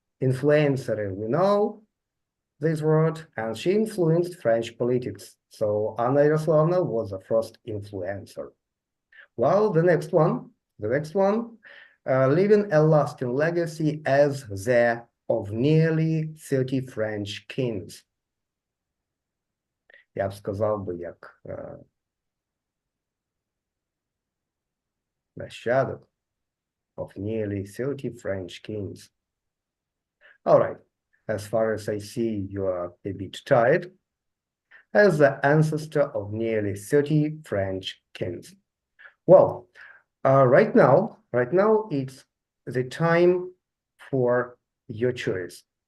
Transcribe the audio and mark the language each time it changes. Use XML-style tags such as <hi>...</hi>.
<en>Influencer, we know this word, and she influenced French politics. So Anna Yaroslavna was the first influencer. Well, the next one, leaving a lasting legacy as the of nearly 30 French kings.</en> <uk>Я б сказав би, як нащадок</uk> <en>of nearly 30 French kings. All right, as far as I see, you are a bit tired. As the ancestor of nearly 30 French kings. Well, right now it's the time for your choice.</en>